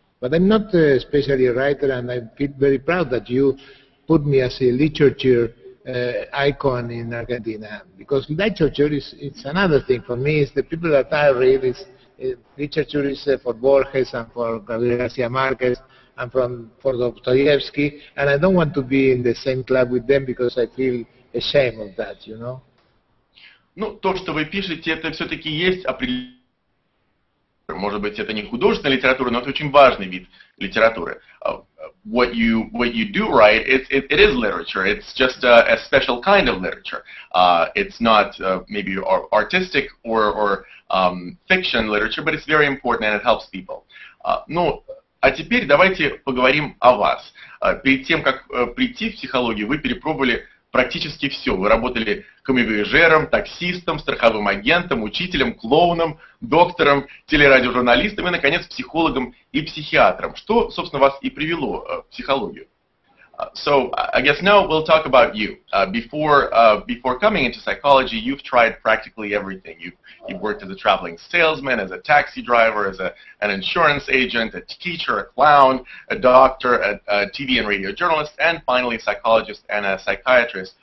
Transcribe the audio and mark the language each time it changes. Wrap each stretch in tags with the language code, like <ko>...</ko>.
<en>But I'm not especially a writer, and I feel very proud that you put me as a literature icon in Argentina, because literature it's another thing for me. It's the people that I read. Literature is for Borges and for Gabriel Garcia Marquez, and for Dostoevsky, and I don't want to be in the same club with them because I feel ashamed of that, you know.</en> <ru>Ну, то, что вы пишете, это все-таки есть определенный, может быть, это не художественная литература, но это очень важный вид литературы.</ru> <en>What you do write, it is literature. It's just a special kind of literature. It's not maybe artistic or fiction literature, but it's very important and it helps people.</en> <ru>Ну, а теперь давайте поговорим о вас. Перед тем, как прийти в психологию, вы перепробовали практически все. Вы работали камевояжером, таксистом, страховым агентом, учителем, клоуном, доктором, телерадиожурналистом и, наконец, психологом и психиатром. Что, собственно, вас и привело в психологию?</ru> <en>So I guess now we'll talk about you. Before coming into psychology, you've tried practically everything. You've worked as a traveling salesman, as a taxi driver, as an insurance agent, a teacher, a clown, a doctor, a TV and radio journalist, and finally a psychologist and a psychiatrist.</en>